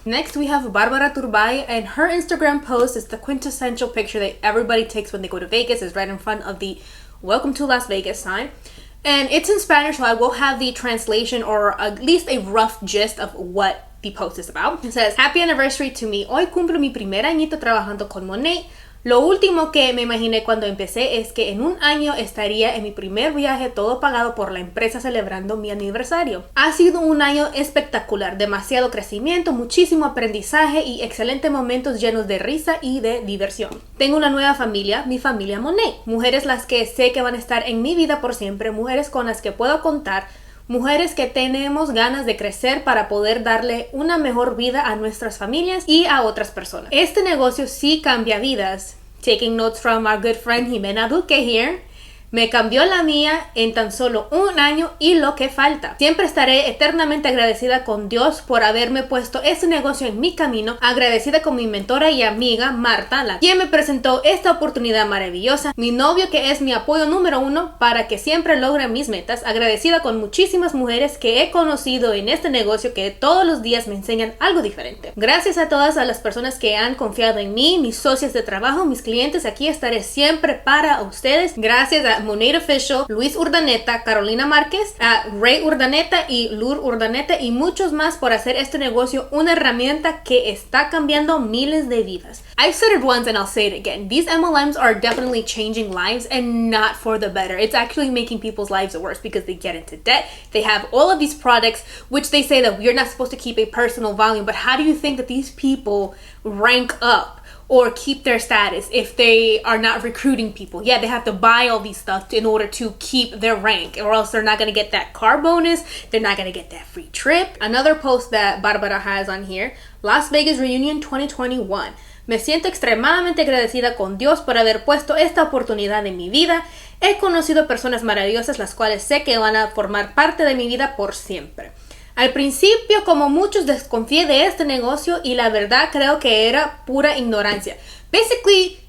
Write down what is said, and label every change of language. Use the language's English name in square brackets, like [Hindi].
[English] Next, we have Barbara Turbay, and her Instagram post is the quintessential picture that everybody takes when they go to Vegas. It's right in front of the Welcome to Las Vegas sign. And it's in Spanish, so I will have the translation or at least a rough gist of what the post is about. It says, Happy anniversary to me. [Spanish] Hoy cumplo mi primer añito trabajando con Monat. Lo último que me imaginé cuando empecé es que en un año estaría en mi primer viaje todo pagado por la empresa celebrando mi aniversario. Ha sido un año espectacular, demasiado crecimiento, muchísimo aprendizaje y excelentes momentos llenos de risa y de diversión. Tengo una nueva familia, mi familia Monat. Mujeres las que sé que van a estar en mi vida por siempre, mujeres con las que puedo contar, mujeres que tenemos ganas de crecer para poder darle una mejor vida a nuestras familias y a otras personas. Este negocio sí cambia vidas. [English] Taking notes from our good friend Jimena Duque here. [Spanish] Me cambió la mía en tan solo un año y lo que falta. Siempre estaré eternamente agradecida con Dios por haberme puesto este negocio en mi camino. Agradecida con mi mentora y amiga Marta, quien me presentó esta oportunidad maravillosa. Mi novio, que es mi apoyo número 1 para que siempre logre mis metas. Agradecida con muchísimas mujeres que he conocido en este negocio que todos los días me enseñan algo diferente. Gracias a todas a las personas que han confiado en mí, mis socios de trabajo, mis clientes. Aquí estaré siempre para ustedes. Gracias a Monat Official, Luis Urdaneta, Carolina Márquez, a Ray Urdaneta y Lur Urdaneta y muchos más por hacer este negocio una herramienta que está cambiando miles de vidas. [English] I've said it once and I'll say it again. These MLMs are definitely changing lives and not for the better. It's actually making people's lives worse because they get into debt. They have all of these products which they say that we're not supposed to keep a personal volume, but how do you think that these people rank up or keep their status if they are not recruiting people? Yeah, they have to buy all these stuff in order to keep their rank, or else they're not going to get that car bonus, they're not going to get that free trip. Another post that Barbara has on here, Las Vegas Reunion 2021. [Spanish] Me siento extremadamente agradecida con Dios por haber puesto esta oportunidad en mi vida. He conocido personas maravillosas las cuales sé que van a formar parte de mi vida por siempre. Al principio, como muchos, desconfié de este negocio y la verdad creo que era pura ignorancia. Basically,